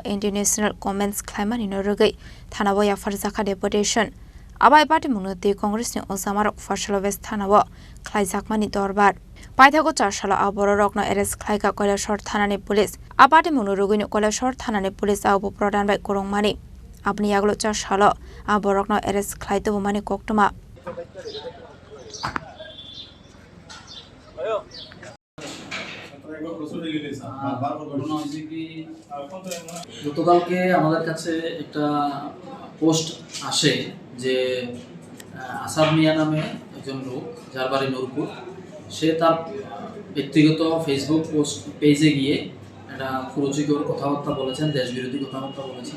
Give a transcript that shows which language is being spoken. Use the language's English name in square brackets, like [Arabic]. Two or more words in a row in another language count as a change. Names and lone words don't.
[English] international comments [Kok Borok] claimani no rugai thanawo ya farzaka deputation abai pati mungnote Congress ni Osamarok Farshalovest thanawo khlaijakmani dorbar paithago charshala aboro rokno eres khlaika Koilashor thanani police apati mungno rugui Koilashor thanani police abu prodan bai korongmani apni yaglo charshala aborokno eres khlaito mani koktoma [Bangla] গতকালকে আমাদের কাছে একটা পোস্ট আসে যে আসাদ মিয়া নামে একজন লোক যার বাড়ি নূরপুর সে তার ব্যক্তিগত [English] Facebook post page [Bangla] গিয়ে একটা কুরুচিকর কথাবার্তা বলেছেন, দেশবিরোধী কথাবার্তা বলেছেন।